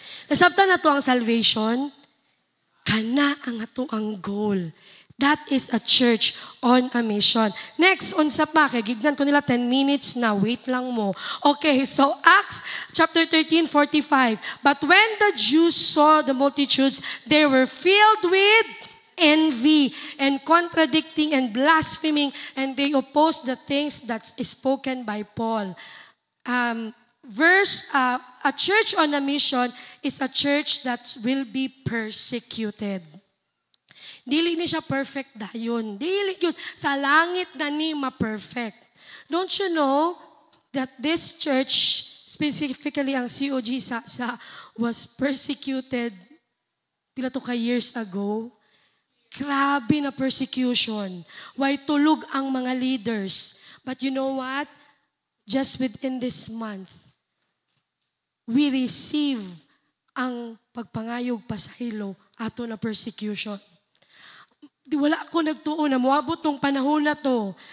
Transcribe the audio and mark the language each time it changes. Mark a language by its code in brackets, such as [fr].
[ceb] Nasabtan na to ang salvation. Kana ang ato ang goal. [en] That is a church on a mission. Next, [ceb] unsa pa, kay gignan ko nila [en] 10 minutes na, wait [ceb] lang mo. [en] Okay, so Acts chapter 13:45. But when the Jews saw the multitudes, they were filled with envy and contradicting and blaspheming, and they opposed the things that is spoken by Paul. A church on a mission is a church that will be persecuted. [ceb] Dili ni siya perfect dayon. Dili yun. Sa langit na ni ma-perfect. [en] Don't you know that this church, specifically ang COG was persecuted pila to ka years ago? [ceb] Grabe na persecution. [en] Why [ceb] tulog ang mga leaders. [en] But you know what? Just within this month, we receive [ceb] ang pagpangayog pasaylo ato na [en] persecution. [ceb] Di wala ako nagtuon na moabot tong panahon na to.